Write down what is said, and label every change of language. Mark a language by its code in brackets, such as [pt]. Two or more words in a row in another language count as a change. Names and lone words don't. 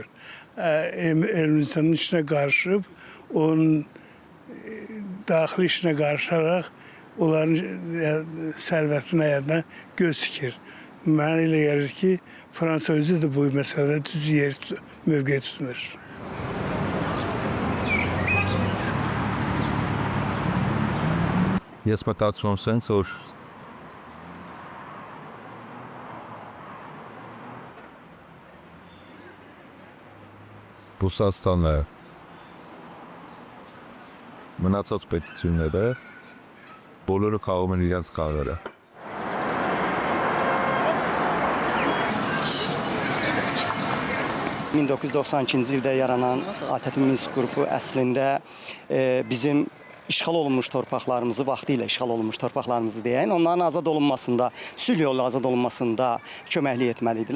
[az] Ermənistanın işinə qarışıb, onun daxili işinə qarışaraq, onların sərvətinə yadına göz dikir. Mənə elə gəlir ki, Fransa özü də bu məsələdə düz mövqe tutmur. [hy] Ես մտածում եմ սենց, որ Ռուսաստանը մնացած պետությունները բոլորը քաղում են իրենց կաղերը։ [az] 1992-ci ildə yaranan ATƏT Minsk qrupu əslində bizim işğal olunmuş torpaqlarımızı, vaxtilə işğal olunmuş torpaqlarımızı deyən, onların azad olunmasında, sülh yolu azad olunmasında köməklik etməlidirlər.